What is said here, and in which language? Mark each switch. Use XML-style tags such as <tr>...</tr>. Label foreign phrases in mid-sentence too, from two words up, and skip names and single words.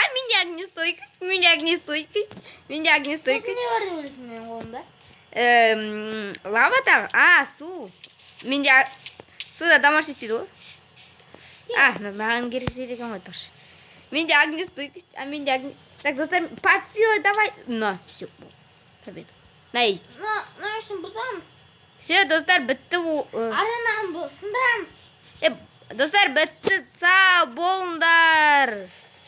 <kk>Не бар деп ойлайсың менің қолымда? Лава тағы? Су. Менде суда дамаш етпейді ғой. Маған керек екен ғой тұршы. Менде огнестойкость. Так, достар,</kk> <ru>под силой давай. На, все. Победа. Найс.</ru> <kk>На үшін бұзамыз. Все, достар, бітті. Аренаны сындырамыз. Достар, бітті. Сау болыңдар.</kk>